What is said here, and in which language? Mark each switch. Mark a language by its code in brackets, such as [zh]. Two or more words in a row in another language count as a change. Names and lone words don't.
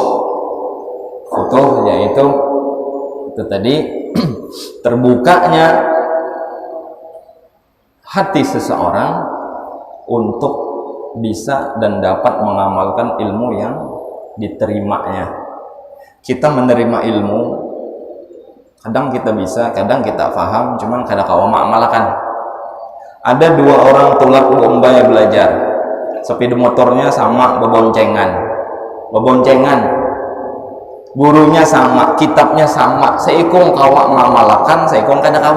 [id] Futuh yaitu itu tadi terbukanya hati seseorang untuk bisa dan dapat mengamalkan ilmu yang diterimanya. Kita menerima ilmu, kadang kita bisa, [bjn] kadang kita paham, cuman kadang kawa mengamalkan. Ada dua orang tulak lomba belajar, sepeda motornya sama, beboncengan, gurunya sama, kitabnya sama, seikung kawa mengamalkan, seikung kada kawa.